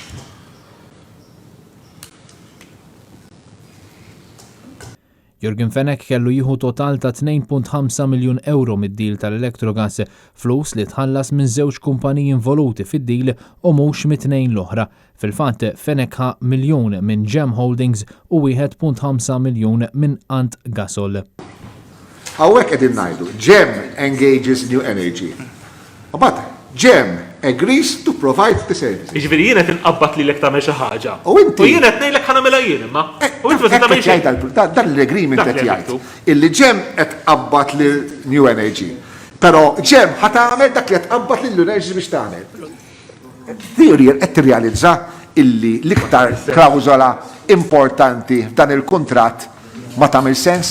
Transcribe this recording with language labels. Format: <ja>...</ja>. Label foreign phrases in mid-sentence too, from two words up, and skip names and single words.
<mt>Jorgen Fenech kellu jieħu total ta' 2.5 miljun euro mid-deal tal-Electrogas, flus li tħallas minn żewġ kumpaniji involuti fid-deal u mhux mit-tnejn l-oħra. Fil-fatt Fenech ħa miljun minn Gem Holdings u 1.5 miljun minn Ant Gasol. Hawnhekk qegħdin ngħidu Gem engages New Energy.</mt> <en>But Gem agrees to provide the service.</en> <mt>Jiġifieri jien qed inqabbad lilek tagħmel xi ħaġa. U inti jien qed ngħidlek ħanamilha jien imma. U inti ma tagħmel xejn. Dan l-agreement qed jgħid illi Gem qed tqabbad lil New Energy. Però Gem ħa tagħmel dak li qed tqabbad lil New Energy biex tagħmel. Theory qed tirrealizza illi l-iktar klawżola importanti f'dan il-kuntratt ma tagħmel sens.</mt>